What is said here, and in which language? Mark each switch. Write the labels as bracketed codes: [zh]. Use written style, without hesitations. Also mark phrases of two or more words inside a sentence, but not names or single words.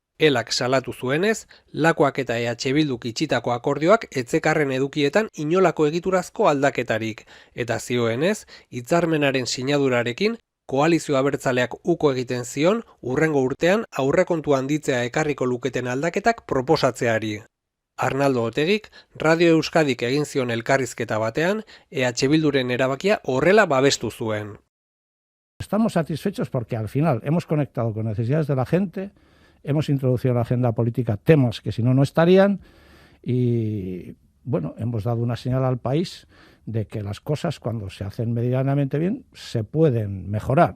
[eu] Elak salatu zuenez, Lakoak eta EH Bilduk itxitako akordioak etzekarren edukietan inolako egiturazko aldaketarik, eta zioenez, hitzarmenaren sinadurarekin, koalizio abertzaleak uko egiten zion, hurrengo urtean aurrekontu handitzea ekarriko luketen aldaketak proposatzeari. Arnaldo Otegik, Radio Euskadik egin zion elkarrizketa batean, EH Bilduren erabakia horrela babestu zuen. [es] Estamos satisfechos porque al final hemos conectado con necesidades de la gente, hemos introducido en la agenda política temas que si no, no estarían y, bueno, hemos dado una señal al país de que las cosas, cuando se hacen medianamente bien, se pueden mejorar.